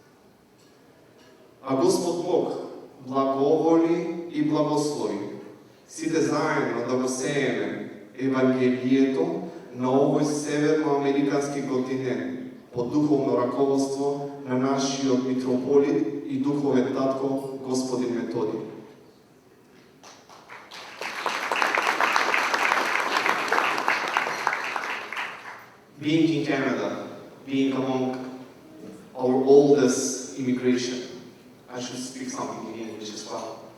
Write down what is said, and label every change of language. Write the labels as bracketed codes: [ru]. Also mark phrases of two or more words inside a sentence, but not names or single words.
[mk] А Господ Бог благоволи и благослови сите заедно да го сееме Евангелието на овој северноамерикански континент под духовно раководство на нашиот митрополит и духовен татко господин Методи. [en] Being in Canada, being among our oldest immigration, I should speak something in English as well.